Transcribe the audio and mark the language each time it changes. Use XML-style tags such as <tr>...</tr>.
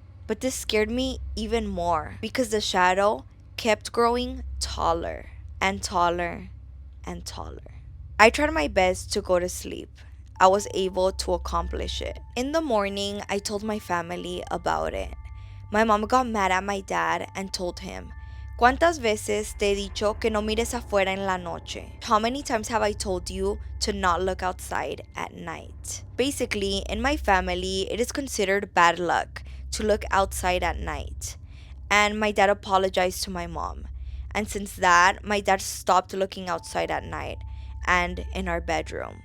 <en>But this scared me even more because the shadow kept growing taller and taller and taller. I tried my best to go to sleep. I was able to accomplish it. In the morning, I told my family about it.</en> <es>My mom got mad at my dad and told him, ¿Cuántas veces te he dicho que no mires afuera en la noche?</es> <en>How many times have I told you to not look outside at night? Basically, in my family, it is considered bad luck to look outside at night. And my dad apologized to my mom. And since that, my dad stopped looking outside at night and in our bedroom.</en>